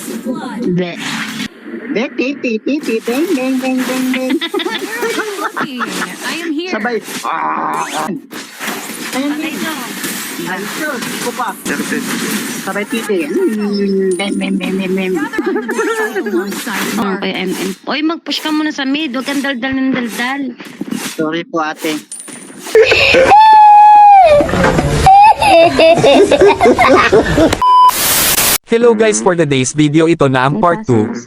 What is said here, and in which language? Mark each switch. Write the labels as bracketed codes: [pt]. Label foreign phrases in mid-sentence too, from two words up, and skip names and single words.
[en] Be. Dek, titi, titi, deng, deng, deng, deng, deng. I am here. [tl] Sabay. Ayun, ayun, ko pa. Sabay titi. Bem, bem, bem, bem, bem. [en] Okay, MM. [tl] Oy, mag-push ka muna sa mid. Huwag kang daldal ng daldal. Sorry po, ate. [en] Hello guys, for today's video [tl] ito na ang [en] part 2.